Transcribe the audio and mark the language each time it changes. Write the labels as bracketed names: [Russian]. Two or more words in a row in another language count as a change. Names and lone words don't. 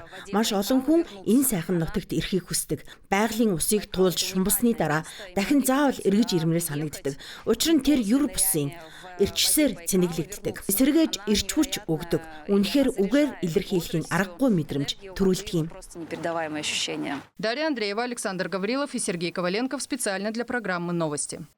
[Mongolian] Маш олон хүн энэ сайхан нутагт ирэхийг хүсдэг. Байгалийн усыг туулж шумбасны дараа дахин заавал эргэж ирмээр санагддаг. Учир нь тэр юр бусын эрчсээр цэнэглэгддэг. Эсэргээж эрч хүч өгдөг. Үнэхээр үгээр илэрхийлэхийн аргагүй мэдрэмж төрүүлдэг юм. [Russian] Дарья Андреева, Александр Гаврилов и Сергей Коваленков специально для программы «Новости».